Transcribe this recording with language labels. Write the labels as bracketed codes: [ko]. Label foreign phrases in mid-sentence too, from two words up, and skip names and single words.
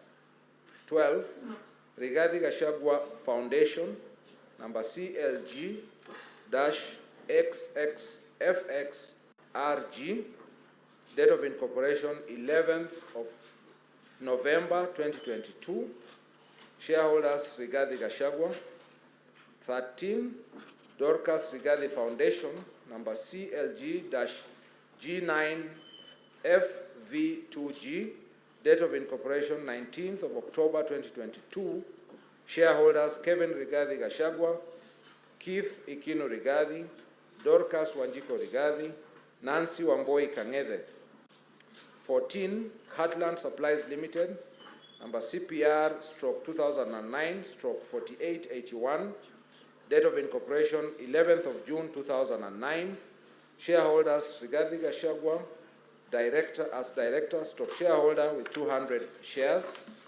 [en] 12, Rigathi Gachagua Foundation, number CLG-XXFXRG, date of incorporation 11th of November 2022, shareholders Rigathi Gachagua. 13, Dorcas Rigathi Foundation, number CLG-G9FV2G, date of incorporation 19th of October 2022, shareholders Kevin Rigathi Gachagua, Keith Ikinu Rigathi, Dorcas Wanjiko Rigathi, Nancy Wamboi Kang'ethe. 14, Heartland Supplies Limited, number CPR stroke 2009 stroke 4881, date of incorporation 11th of June 2009. Shareholders Rigathi Gachagua, director stroke shareholder with 200 shares.